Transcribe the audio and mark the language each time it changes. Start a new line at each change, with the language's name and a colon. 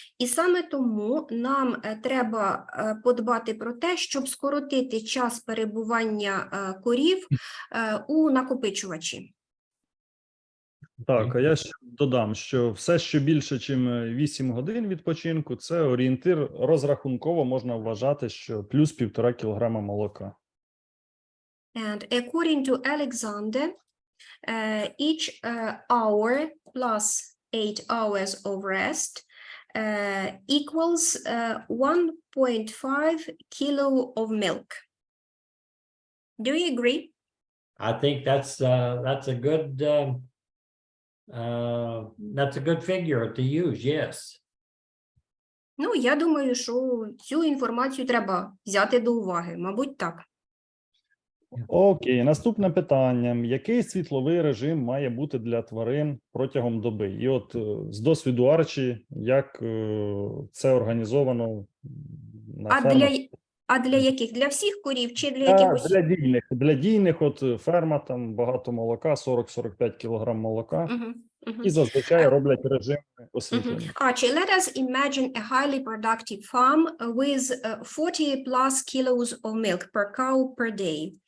Ukrainian: І саме тому нам треба подбати про те, щоб скоротити час перебування корів у накопичувачі. Так, а я ще додам, що все, що більше, ніж 8 годин відпочинку, це орієнтир розрахунково можна вважати, що плюс 1,5 кілограма молока.
English: And according to Alexander, each hour plus 8 hours of rest equals 1.5 kilo of milk. Do you agree? I think that's a good figure to use, yes.
Ukrainian: Я думаю, що цю інформацію треба взяти до уваги, мабуть, так. Окей, наступне питання. Який світловий режим має бути для тварин протягом доби? І от з досвіду Арчі, як це організовано на фермах? А для яких? Для всіх корів чи для якихось? Для дійних, от ферма, там багато молока, 40-45 кілограм молока. І зазвичай роблять режим освітлення.
English: Archie, let us imagine a highly productive farm with 40 plus kilos of milk per cow per day.